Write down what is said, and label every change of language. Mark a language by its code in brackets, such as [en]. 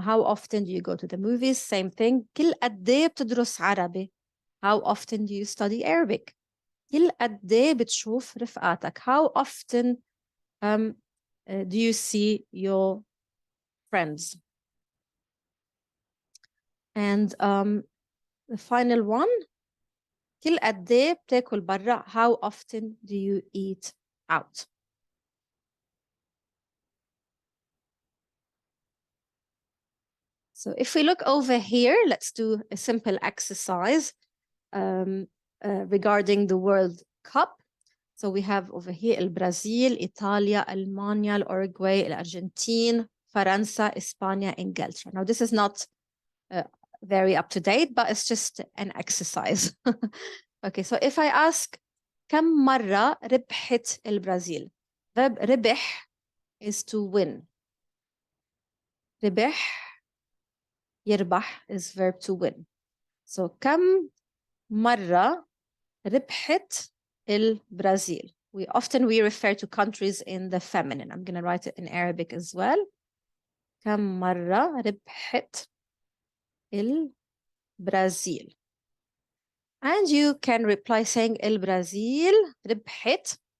[en] How often do you go to the movies? Same thing. [ar] كل قد ايه بتدرس عربي? [en] How often do you study Arabic? [ar] كل قد ايه بتشوف رفقاتك? [en] How often do you see your friends? And the final one, [ar] كل قد ايه بتاكل برا? [en] How often do you eat out? So if we look over here, let's do a simple exercise regarding the World Cup. So we have over here Brazil, Italia, Almanya, Uruguay, Argentina, فرنسا, España, Inglaterra. Now this is not very up to date, but it's just an exercise. Okay, so if I ask [ar] كم مرة ربحت البرازيل? [en] Verb ربح is to win. [ar] ربح, يربح [en] is verb to win. [ar] So كم مرة ربحت البرازيل? [en] We refer to countries in the feminine. I'm going to write it in Arabic as well. [ar] كم مرة ربحت البرازيل? [en] And you can reply saying [ar] البرازيل ربحت.